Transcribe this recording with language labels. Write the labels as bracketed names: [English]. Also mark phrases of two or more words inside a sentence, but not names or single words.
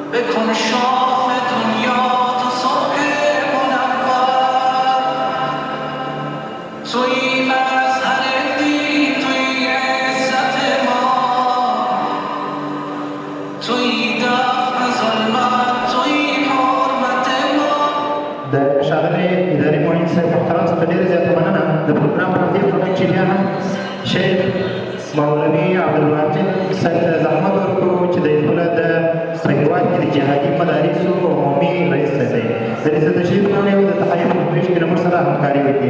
[Persian] کن شام دنیا تو صبح منور توی مظهر دین توی عزت ما توی دفع ظلمت توی حرمت ما. [Pashto] د ښاغلي اداري معین صاحب محترم څخه ډېره زیاته مننه. د پروګرام په دې وخت چې بیا هم شیخ مولوي عبدالواجد صاحب ته زحمت ورکړو چې د خپله د په هېواد کې د جهادي مدارسو عمومي رئیس صاحب دی. د دې څه تشریف راوړی او د تحیه په پېش کې له موږ سره همکاري وکړي.